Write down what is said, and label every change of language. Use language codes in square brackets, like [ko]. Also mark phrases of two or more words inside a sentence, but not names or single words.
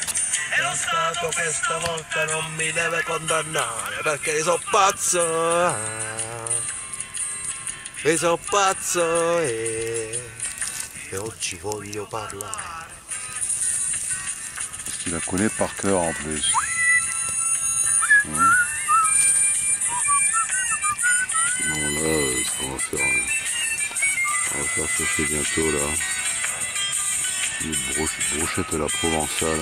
[it] E lo Stato che stavolta non mi deve condannare perché so pazzo. So pazzo e oggi voglio parlare. [fr] Parce qu'il la connaît par cœur en plus. Bon là, ce qu'on va faire, on va faire chercher bientôt là. Une brochette à la provençale.